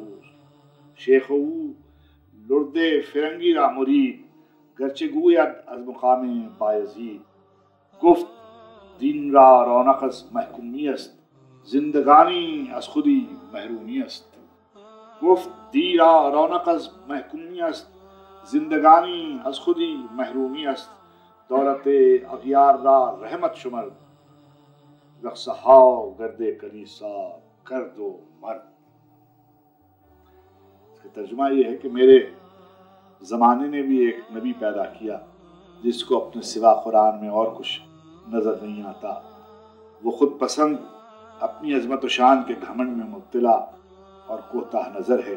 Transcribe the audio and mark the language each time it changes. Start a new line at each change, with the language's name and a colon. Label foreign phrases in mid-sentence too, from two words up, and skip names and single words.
Persian: شیخ او لرد فرنگی را مرید، گرچه گوید از مقام بایزید، گفت دین را رونق از محکومی است، زندگانی از خودی محرومی است، گفت دی را رونق از محکومی است، زندگانی از خودی محرومی است، دولت اغیار را رحمت شمرد، رقصہا گرد کلیسا کرد و مرد۔
Urdu: اس کا ترجمہ یہ ہے کہ میرے زمانے نے بھی ایک نبی پیدا کیا جس کو اپنے سوا قرآن میں اور کچھ نظر نہیں آتا، وہ خود پسند، اپنی عظمت و شان کے گھمنڈ میں مبتلا اور کوتاہ نظر ہے،